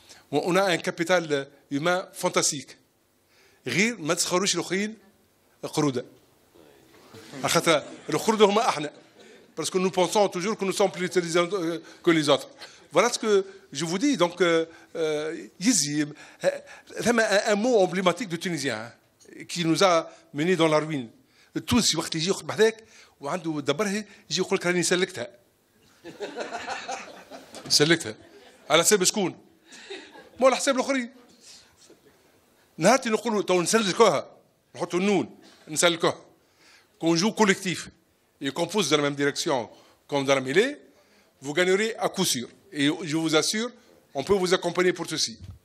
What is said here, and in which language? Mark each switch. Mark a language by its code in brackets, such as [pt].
[fr] On a un capital humain fantastique. [ar] غير ما تسخروش الاخرين قروده اخاطر القروده هما احنا [fr] parce que nous pensons toujours que nous sommes plus intelligents que les autres. Voilà ce que je vous dis. Donc يزيم un mot emblématique de Tunisien qui nous a menés dans la ruine. [ar] التونسي وقت يجي يخطب هذاك وعنده دبرها يجي يقول لك راني سلكتها على حساب شكون؟ مو على حساب الاخرين. نهار نقولوا تو نسلكوها نحطوا النون نسلكوها [fr] qu'on joue collectif et qu'on pousse dans la même direction comme dans la mêlée, vous gagnerez à coup sûr. Et je vous assure, on peut vous accompagner pour ceci.